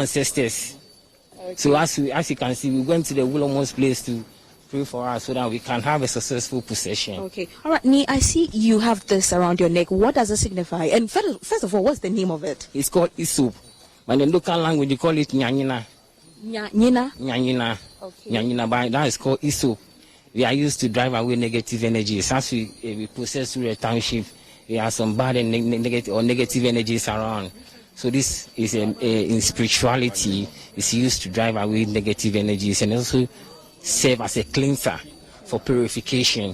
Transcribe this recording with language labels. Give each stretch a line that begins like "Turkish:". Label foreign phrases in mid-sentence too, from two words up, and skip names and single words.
English: Okay. So as you can see, we went to the Ulomo's place to pray for us so that we can have a successful procession. Okay. All right, Ni, I see you have this around your neck. What does it signify? And first of all, what's the name of it? It's called Isoup. But in the local language, you call it Nyanyina. Nyanyina? Nyanyina. Okay. Nyanyina, but that is called Isoup. We are used to drive away negative energies. As we process through a township, we have some bad and negative energies around. So this is in spirituality, it's used to drive away negative energies and also serve as a cleanser for purification.